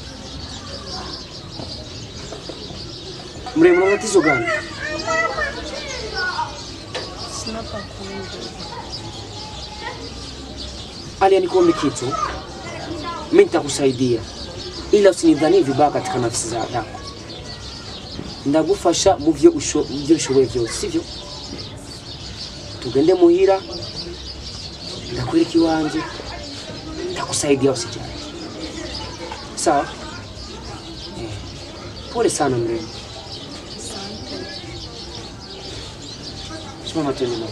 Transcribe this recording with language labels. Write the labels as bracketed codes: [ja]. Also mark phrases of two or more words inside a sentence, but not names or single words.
[sw] Mrembo, una tatizo gani? Sina pa kuenda. Alia, nikuombe kitu. Mimi nitakusaidia. Ila usinidhani vibaya katika nafsi yako. [rn] Ndagufasha muvyo ushoboye byose, sivyo? Tugende muhira, ndakwereka iwanje, [sw] ndakusaidia usijali. Sawa? Pole sana mrembo. Simama tu nyuma.